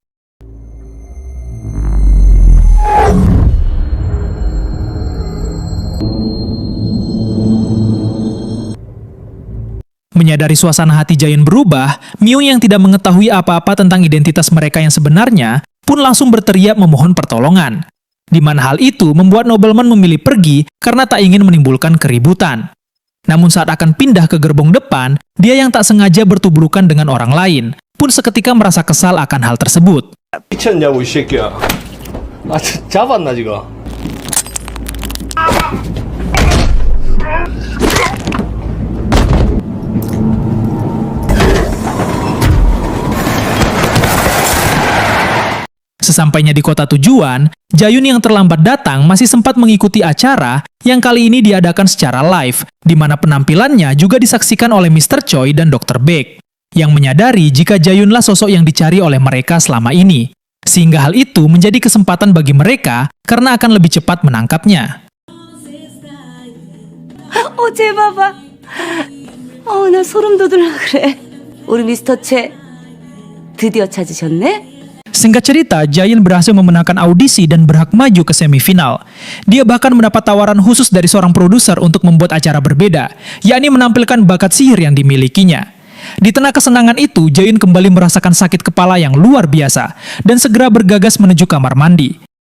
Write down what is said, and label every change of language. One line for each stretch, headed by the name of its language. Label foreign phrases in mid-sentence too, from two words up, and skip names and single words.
Indonesian: Menyadari suasana hati Jayun berubah, Myung yang tidak mengetahui apa-apa tentang identitas mereka yang sebenarnya pun langsung berteriak memohon pertolongan. Di mana hal itu membuat Nobleman memilih pergi karena tak ingin menimbulkan keributan. Namun saat akan pindah ke gerbong depan, dia yang tak sengaja bertubrukan dengan orang lain, pun seketika merasa kesal akan hal tersebut.
Korean: 미쳤냐고 이 새끼야. 아 잡았나 지금?
Indonesian: Sesampainya di kota tujuan, Jayun yang terlambat datang masih sempat mengikuti acara yang kali ini diadakan secara live, di mana penampilannya juga disaksikan oleh Mr. Choi dan Dr. Baek, yang menyadari jika Jayunlah sosok yang dicari oleh mereka selama ini. Sehingga hal itu menjadi kesempatan bagi mereka karena akan lebih cepat menangkapnya.
Korean: 쟤 봐봐. 나 소름 돋으려 그래. 우리 미스터 채 드디어 찾으셨네?
Indonesian: Singkat cerita, Jayun berhasil memenangkan audisi dan berhak maju ke semifinal. Dia bahkan mendapat tawaran khusus dari seorang produser untuk membuat acara berbeda, yakni menampilkan bakat sihir yang dimilikinya. Di tengah kesenangan itu, Jayun kembali merasakan sakit kepala yang luar biasa dan segera bergegas menuju kamar mandi.